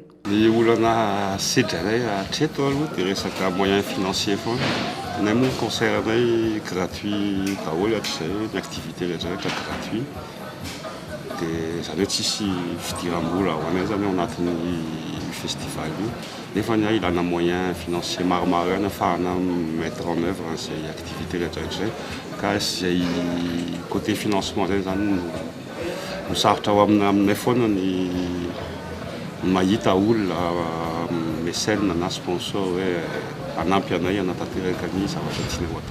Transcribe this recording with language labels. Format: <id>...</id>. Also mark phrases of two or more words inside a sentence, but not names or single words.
<mg>Ny olana sedranay hatreto aloha dia resaka</mg> <fr>moyen financier</fr> <mg>foana. Nay moa concert anay gratuit daholo hatr'izay ny activité rehetra gratuit. Dia izany hoe tsisy fidiram-bola ho anay zany ao anatin'ny festival io. Nefa ny ilana</mg> <fr>moyen financier</fr> <mg>maromaro ihany ahafahana</mg> <fr>mettre en œuvre</fr> <mg>an'izay activité rehetra izay. Ka izay</mg> <fr>côté financement</fr> <mg>zay zany no sarotra ao aminay foana ny mahita olona mécène na sponsor hoe anampy anay anatanteraka ny zavatra tiana ho atao.</mg>